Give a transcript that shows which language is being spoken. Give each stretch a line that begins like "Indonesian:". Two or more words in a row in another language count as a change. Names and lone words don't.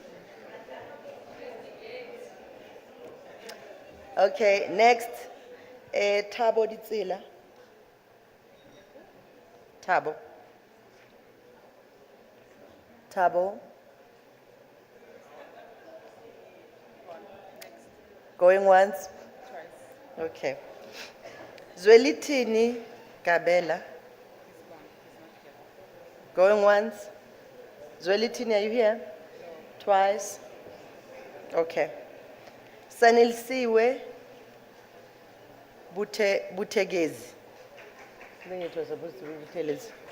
English: Okay, next, Thabo Ditsila. Thabo. Thabo. Going once? Twice. Okay. Zwelithini Kabela. Going once? Zwelithini, are you here? Twice? Okay. Sanilsiwe Butegezi. I think it was supposed to be Butelezi.